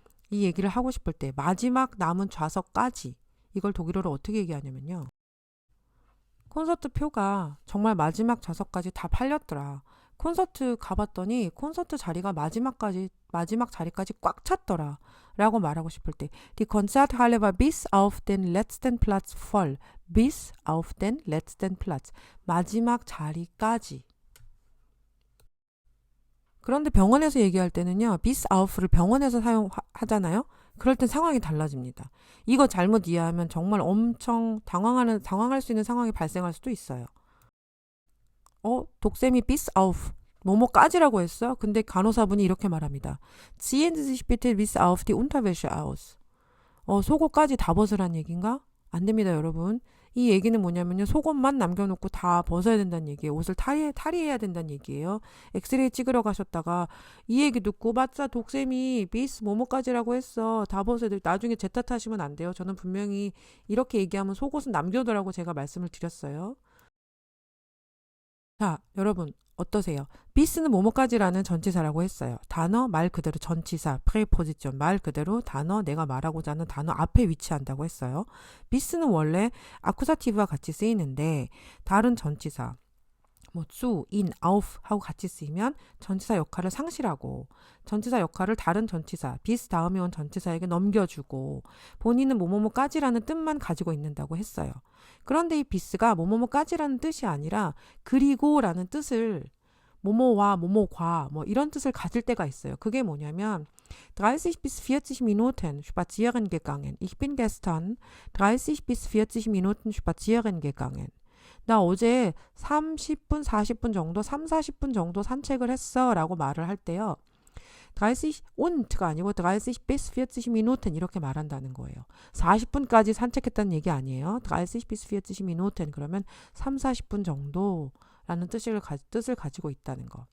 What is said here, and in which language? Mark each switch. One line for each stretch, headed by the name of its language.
Korean: 이 얘기를 하고 싶을 때 마지막 남은 좌석까지 이걸 독일어로 어떻게 얘기하냐면요. 콘서트 표가 정말 마지막 좌석까지 다 팔렸더라. 콘서트 가봤더니 콘서트 자리가 마지막 자리까지 꽉 찼더라. 라고 말하고 싶을 때
German: Die Konzerthalle war bis auf den letzten Platz voll. bis auf den letzten Platz.
Korean: 마지막 자리까지. 그런데 병원에서 얘기할 때는요. bis auf를 병원에서 사용하잖아요. 그럴 땐 상황이 달라집니다. 이거 잘못 이해하면 정말 엄청 당황할 수 있는 상황이 발생할 수도 있어요. 독쌤이 bis auf 뭐뭐까지라고 했어? 근데 간호사분이 이렇게 말합니다.
German: Ziehen Sie sich bitte bis auf die Unterwäsche aus.
Korean: 속옷까지 다 벗으란 얘기인가? 안 됩니다, 여러분. 이 얘기는 뭐냐면요. 속옷만 남겨놓고 다 벗어야 된다는 얘기예요. 옷을 탈의해야 된다는 얘기예요. 엑스레이 찍으러 가셨다가 이 얘기 듣고 맞자 독쌤이 bis 뭐뭐까지라고 했어. 다 벗어야 돼. 나중에 제 탓하시면 안 돼요. 저는 분명히 이렇게 얘기하면 속옷은 남겨두라고 제가 말씀을 드렸어요. 자, 여러분 어떠세요? bis는 뭐뭐까지라는 전치사라고 했어요. 단어 말 그대로 전치사, preposition 말 그대로 단어 내가 말하고자 하는 단어 앞에 위치한다고 했어요. bis는 원래 아쿠사티브와 같이 쓰이는데 다른 전치사 뭐 zu, in, auf 하고 같이 쓰이면 전치사 역할을 상실하고 전치사 역할을 다른 전치사, bis 다음에 온 전치사에게 넘겨주고 본인은 뭐뭐뭐까지라는 뜻만 가지고 있는다고 했어요. 그런데 이 bis가 뭐뭐뭐까지라는 뜻이 아니라 그리고라는 뜻을 뭐뭐와 뭐뭐과 뭐 이런 뜻을 가질 때가 있어요.
German: 그게 뭐냐면 30 bis 40 Minuten spazieren gegangen. Ich bin gestern 30 bis 40 Minuten spazieren gegangen.
Korean: 나 어제 30분, 40분 정도, 3, 40분 정도 산책을 했어 라고 말을 할 때요. 30 und,가 아니고
German: 30 bis 40 Minuten
Korean: 이렇게 말한다는 거예요. 40분까지 산책했다는 얘기 아니에요.
German: 30 bis 40 Minuten
Korean: 그러면 3, 40분 정도라는 뜻을 가지고 있다는 거.